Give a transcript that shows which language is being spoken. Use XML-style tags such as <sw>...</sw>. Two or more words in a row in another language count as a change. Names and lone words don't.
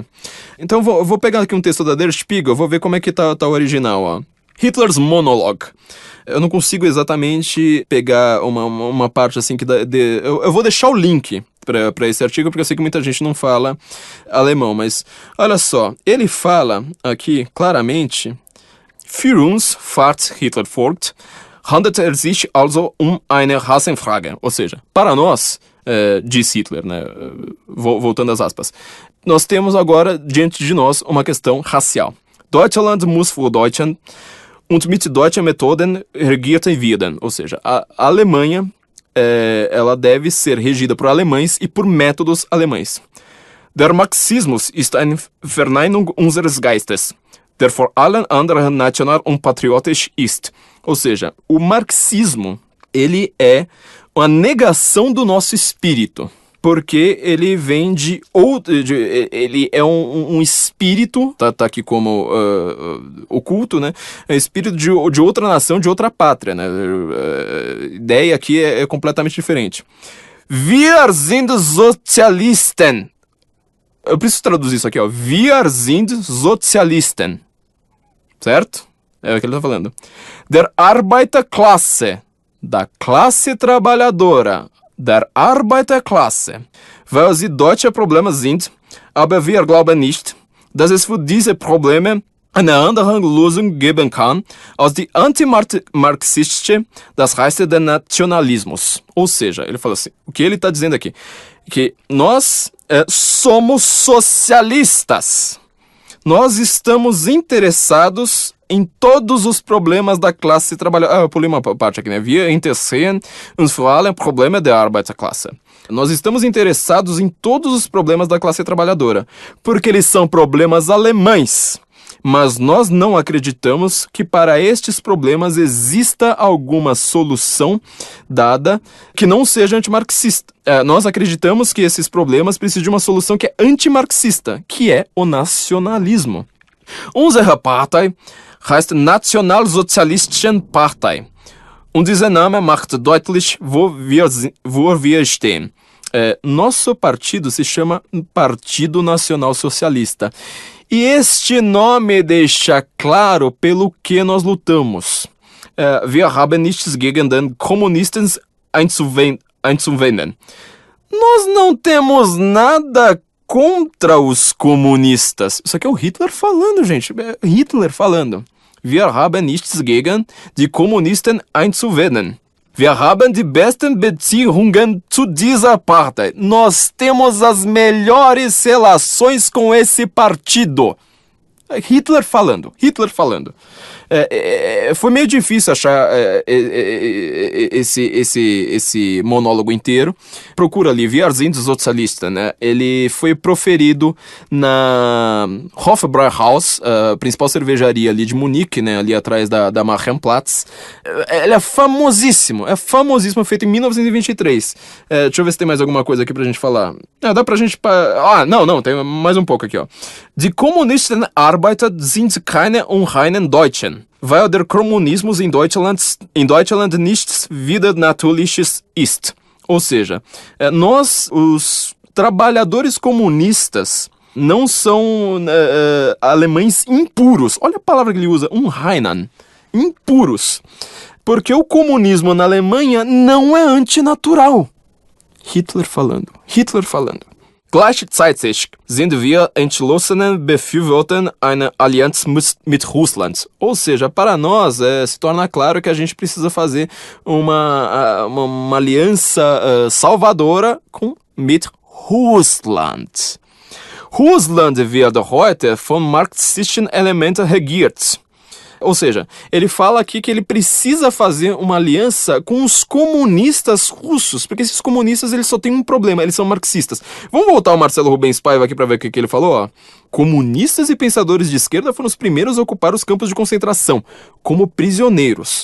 <pt>Então eu vou pegar aqui um texto da Der Spiegel, vou ver como é que tá o original, ó. Hitler's Monologue. Eu não consigo exatamente pegar uma parte assim que eu vou deixar o link para esse artigo, porque eu sei que muita gente não fala alemão, mas olha só, ele fala aqui claramente:</pt> <de>Für uns fährt Hitler fort, handelt sich also eine Rassenfrage.</de> <pt>Ou seja, para nós, diz Hitler, né? Voltando às aspas, nós temos agora diante de nós uma questão racial.</pt> <de>Deutschland muss für Deutschland und mit deutschen Methoden regiert werden.</de> <pt>Ou seja, a Alemanha ela deve ser regida por alemães e por métodos alemães.</pt> <de>Der Marxismus ist eine Verneinung unseres Geistes, der vor allen anderen national und patriotisch ist.</de> <pt>Ou seja, o marxismo, ele é uma negação do nosso espírito. Porque ele vem ele é um espírito, tá aqui como oculto, né? É um espírito de outra nação, de outra pátria, né? A ideia aqui é completamente diferente.</pt> <de>Wir sind Sozialisten.</de> <pt>Eu preciso traduzir isso aqui, ó.</pt> <de>Wir sind Sozialisten.</de> <pt>Certo? É o que ele tá falando.</pt> <de>Der Arbeiterklasse.</de> <pt>Da classe trabalhadora.</pt> <de>Der Arbeiterklasse, weil sie deutsche Probleme sind, aber wir glauben nicht, dass es für diese Probleme eine andere Lösung geben kann, als die antimarxistische, das heißt der Nationalismus.</de> <pt>Ou seja, ele fala assim, o que ele está dizendo aqui? Que nós somos socialistas. Nós estamos interessados em todos os problemas da classe trabalhadora. Eu pulei uma parte aqui, né?</pt> <de>Wir interessieren uns vor allem Probleme der Arbeiterklasse.</de> <pt>Nós estamos interessados em todos os problemas da classe trabalhadora, porque eles são problemas alemães. Mas nós não acreditamos que para estes problemas exista alguma solução dada que não seja antimarxista. Nós acreditamos que esses problemas precisam de uma solução que é antimarxista, que é o nacionalismo.</pt> <de>Unsere Partei heißt Nationalsozialistische Partei. Und dieser Name macht deutlich, wo wir stehen.</de> <pt>Nosso partido se chama Partido Nacional Socialista. E este nome deixa claro pelo que nós lutamos.</pt> <de>Wir haben nichts gegen den Kommunisten einzuwenden.</de> <pt>Nós não temos nada contra os comunistas. Isso aqui é o Hitler falando, gente. Hitler falando.</pt> <de>Wir haben nichts gegen die Kommunisten einzuwenden. Wir haben die besten Beziehungen zu dieser Partei.</de> <pt>Nós temos as melhores relações com esse partido. Hitler falando. Foi meio difícil achar esse monólogo inteiro. Procura ali,</pt> <de>Wir sind Sozialisten,</de> <pt>né? Ele foi proferido na Hofbräuhaus, a principal cervejaria ali de Munique, né? Ali atrás da Marienplatz. Ele é famosíssimo, feito em 1923. Deixa eu ver se tem mais alguma coisa aqui pra gente falar. Dá pra gente... Não, tem mais um pouco aqui, ó.</pt> <de>Die Kommunisten Arbeiter sind keine unreinen Deutschen, weil der Kommunismus in Deutschland nichts Widernatürliches ist.</de> <pt>Ou seja, nós, os trabalhadores comunistas não são alemães impuros. Olha a palavra que ele usa, Unreinen. Impuros. Porque o comunismo na Alemanha não é antinatural. Hitler falando.</pt> <de>Gleichzeitig sind wir entschlossenen Befürworter einer Allianz mit Russland.</de> <pt>Ou seja, para nós se torna claro que a gente precisa fazer uma aliança salvadora</pt> <de>mit Russland. Russland wird heute von marxistischen Elementen regiert.</de> <pt>Ou seja, ele fala aqui que ele precisa fazer uma aliança com os comunistas russos, porque esses comunistas eles só têm um problema, eles são marxistas. Vamos voltar ao Marcelo Rubens Paiva aqui para ver o que ele falou, ó. Comunistas e pensadores de esquerda foram os primeiros a ocupar os campos de concentração, como prisioneiros.</pt>